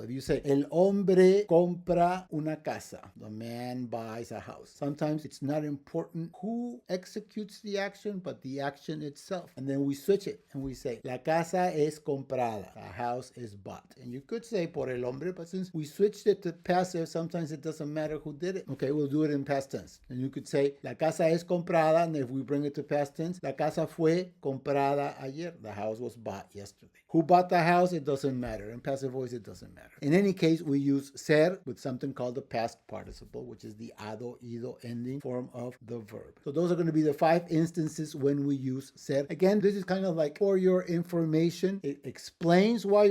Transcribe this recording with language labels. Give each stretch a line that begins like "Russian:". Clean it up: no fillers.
English: If you say
Spanish: el hombre compra una casa,
English: the man buys a house, sometimes it's not important who executes the action but the action itself, and then we switch it and we say
Spanish: la casa es comprada,
English: the house is bought. And you could say
Spanish: por el hombre,
English: but since we switched it to passive, sometimes it doesn't matter who did it. Okay, we'll do it in past tense. And you could say
Spanish: la casa es comprada,
English: and if we bring it to past tense,
Spanish: la casa fue comprada ayer.
English: The house was bought yesterday. Who bought the house? It doesn't matter. In passive voice, it doesn't matter. In any case, we use ser with something called the past participle, which is the ado, ido ending form of the verb. So those are going to be the 5 instances when we use ser. Again, this is kind of like for your information. It explains why